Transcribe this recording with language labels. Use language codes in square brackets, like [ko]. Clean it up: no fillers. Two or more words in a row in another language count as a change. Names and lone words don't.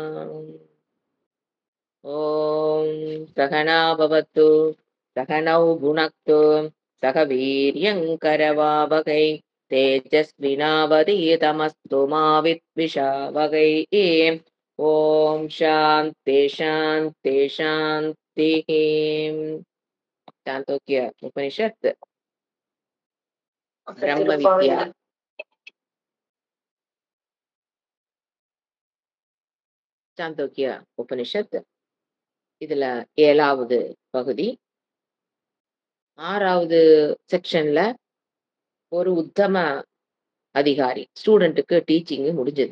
[sa] ॐ सहना भवतु सहनौ भुनक्तु सह वीर्यङ्करवावहै तेजस्विनावधीतमस्तु मा विद्विषावहै। ॐ शान्ति शान्ति शान्तिः। चान्दोक्य उपनिषत् ब्रह्म विद्या [ta] சாந்தோக்கிய உபனிஷத் இதுல 7வது பகுதி. 6வது செக்ஷன்ல ஒரு உத்தம அதிகாரி [en] studentukku teaching [ta] முடிஞ்சது.